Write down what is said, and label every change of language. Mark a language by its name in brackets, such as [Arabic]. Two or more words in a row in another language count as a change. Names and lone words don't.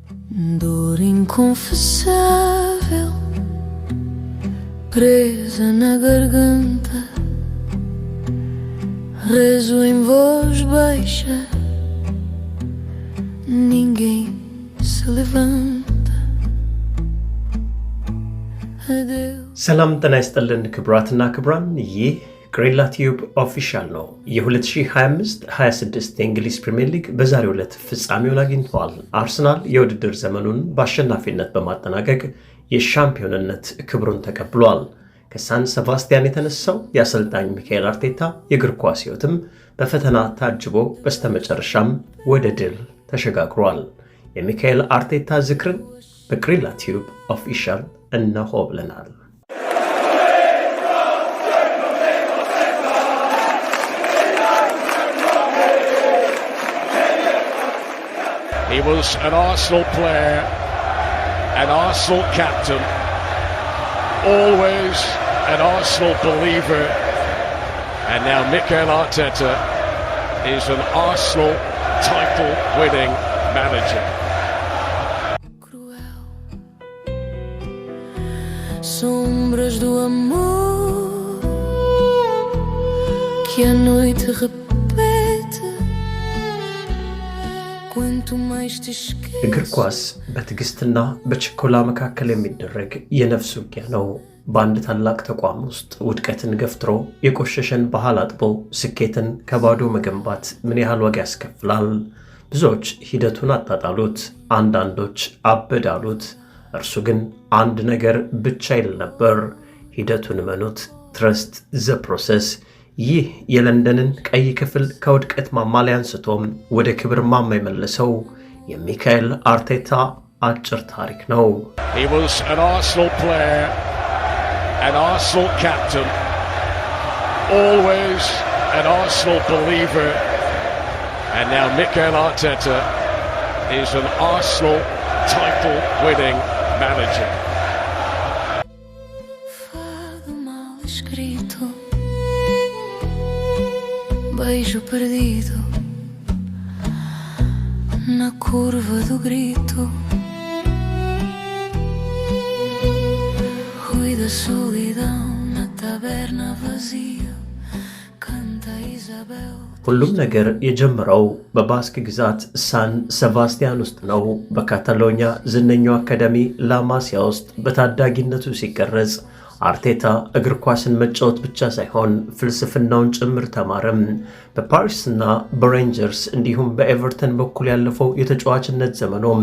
[Portuguese] Dor inconfessável, presa na garganta, rezo em voz baixa, ninguém se levanta. Adeus. [Amharic] ሰላም ጤና ይስጥልን ክቡራትና ክቡራን፣ ይህ ግሬላ ቲዩብ ኦፊሻል ነው። የ2025-26 የእንግሊዝ ፕሪሚየር ሊግ በዛሬው ዕለት ፍጻሜውን አግኝቷል። አርሰናል የውድድር ዘመኑን በአሸናፊነት በማጠናቀቅ የሻምፒዮንነት ክብሩን ተቀብሏል። ከሳን ሴባስቲያን የተነሳው የአሰልጣኝ ሚካኤል አርቴታ የእግር ኳስ ሕይወትም በፈተና ታጅቦ በስተመጨረሻም ወደ ድል ተሸጋግሯል። የሚካኤል አርቴታ ዝክርን በግሬላ ቲዩብ ኦፊሻል እነሆ ብለናል። [English] He was an Arsenal player, an Arsenal captain, always an Arsenal believer, and now Mikel Arteta is an Arsenal title-winning manager. [Portuguese] Sombras do amor que a noite repete. [Amharic] እግር ኳስ በትዕግስትና በችኮላ መካከል የሚደረግ የነፍስ ውጊያ ነው። በአንድ ታላቅ ተቋም ውስጥ ውድቀትን ገፍትሮ የቆሸሸን ባህል አጥቦ ስኬትን ከባዶ መገንባት ምን ያህል ዋጋ ያስከፍላል? ብዙዎች ሂደቱን አጣጣሉት፣ አንዳንዶች አበዳሉት። እርሱ ግን አንድ ነገር ብቻ ይል ነበር፣ ሂደቱን መኑት፣ [English] trust the process። [Amharic] ይህ የለንደንን ቀይ ክፍል ከውድቀት ማማ ላይ አንስቶም ወደ ክብር ማማ የመለሰው የሚካኤል አርቴታ አጭር ታሪክ ነው። [English] He was an Arsenal player, an Arsenal captain, always an Arsenal believer, and now Mikel Arteta is an Arsenal title-winning manager. [Portuguese] Beijo perdido na curva do grito, ruído da solidão na taberna vazia, canta Isabel. [Amharic] ሁሉም ነገር የጀመረው በባስክ ግዛት ሳን ሴባስቲያን ውስጥ ነው። በካታሎኛ ዝነኛው አካዳሚ ላማሲያ ውስጥ በታዳጊነቱ ሲቀረጽ አርቴታ እግር ኳስን መጫወት ብቻ ሳይሆን ፍልስፍናውን ጭምር ተማረም። በፓሪስና በሬንጀርስ እንዲሁም በኤቨርተን በኩል ያለፈው የተጫዋችነት ዘመኑም